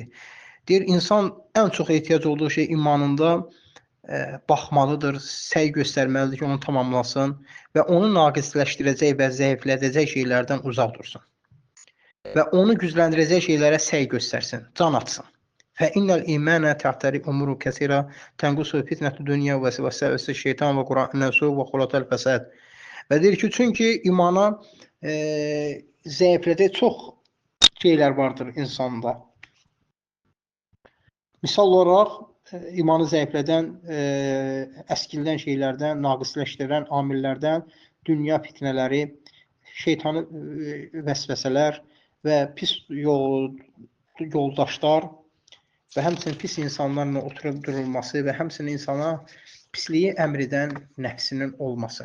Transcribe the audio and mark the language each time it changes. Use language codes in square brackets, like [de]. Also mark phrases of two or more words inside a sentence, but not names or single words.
[az] Deyir, insan ən çox ehtiyac olduğu şey imanında baxmalıdır, səy göstərməlidir ki, onu tamamlasın və onu naqisləşdirəcək və zəiflədəcək şeylərdən uzaq dursun. Və onu gücləndirəcək şeylərə səy göstərsin, can atsın. [ar] فإن الإيمان تعتري أمور كثيرة تنقص فتنة الدنيا وسوسة الشيطان وقرآن الناس وخلط الفساد. [az] Və deyir ki, çünki imana zəiflədə çox şeylər vardır insanda. Misal olaraq, imanı zəiflədən, əskildən şeylərdən, naqisləşdirən amillərdən dünya fitnələri, şeytanı vəsvəsələr və pis yoldaşlar və həmçinin pis insanlarla oturub durulması və həmçinin insana pisliyi əmr edən nəfsinin olması.